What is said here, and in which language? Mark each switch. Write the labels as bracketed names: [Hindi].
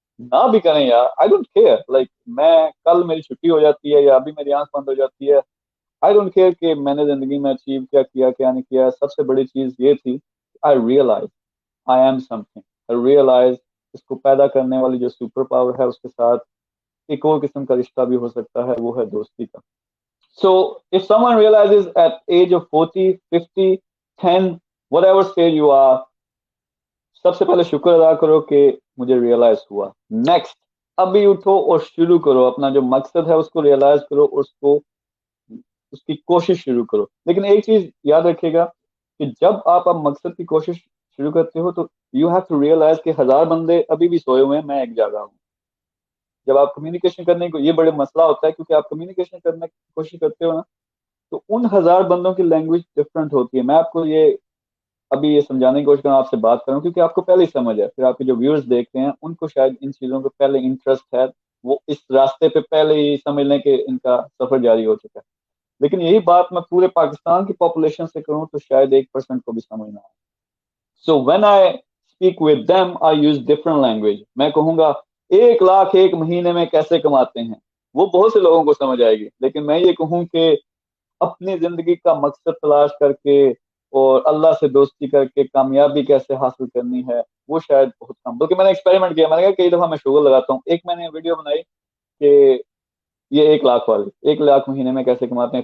[Urdu] نہ بھی کریں یار، [English] I don't care. [Urdu] لائک میں کل میری چھٹی ہو جاتی ہے یا ابھی میری آنکھ بند ہو جاتی ہے، آئی ڈونٹ کیئر کہ میں نے زندگی میں اچیو کیا نہیں کیا. سب سے بڑی چیز یہ تھی [English] I realize I am something. I realize [Urdu] اس کو پیدا کرنے والی جو سپر پاور ہے اس کے ساتھ ایک اور قسم کا رشتہ بھی ہو سکتا ہے، وہ ہے دوستی کا. [English] So if someone realizes at age of 40, 50, 10, whatever stage you are, [Urdu] سب سے پہلے شکر ادا کرو کہ مجھے ریئلائز ہوا. نیکسٹ ابھی اٹھو اور شروع کرو، اپنا جو مقصد ہے اس کو ریئلائز کرو، اس کی کوشش شروع کرو. لیکن ایک چیز یاد رکھیے گا کہ جب آپ اب مقصد کی کوشش شروع کرتے ہو تو [English] you have to realize [Urdu] کہ 1000 بندے ابھی بھی سوئے ہوئے ہیں، میں ایک جاگا ہوں. جب آپ کمیونیکیشن کرنے کو، یہ بڑے مسئلہ ہوتا ہے کیونکہ آپ کمیونیکیشن کرنے کی کوشش کرتے ہو نا، تو ان 1000 بندوں کی لینگویج ڈفرینٹ ہوتی ہے. میں آپ کو ابھی یہ سمجھانے کی کوشش کروں، آپ سے بات کروں کیونکہ آپ کو پہلے ہی سمجھ ہے. پھر آپ کے جو ویورز دیکھتے ہیں ان کو شاید ان چیزوں کو پہلے انٹرسٹ ہے، وہ اس راستے پہ پہلے ہی سمجھ لیں کہ ان کا سفر جاری ہو چکا ہے. لیکن یہی بات میں پورے پاکستان کی پاپولیشن سے کروں تو شاید 1% کو بھی سمجھ نہ آئے. [English] So when I speak with them, I use different language. [Urdu] میں کہوں گا 1,00,000 ایک مہینے میں کیسے کماتے ہیں، وہ بہت سے لوگوں کو سمجھ آئے گی. لیکن میں یہ کہوں کہ اپنی زندگی کا مقصد تلاش کر کے اور اللہ سے دوستی کر کے کامیابی کیسے حاصل کرنی ہے وہ شاید بہت کم. بلکہ میں نے ایکسپیریمنٹ کیا, میں نے کہا کئی دفعہ میں شوگر لگاتا ہوں. ایک میں نے ویڈیو بنائی کہ یہ 1 لاکھ والے 1 لاکھ مہینے میں کیسے کماتے ہیں.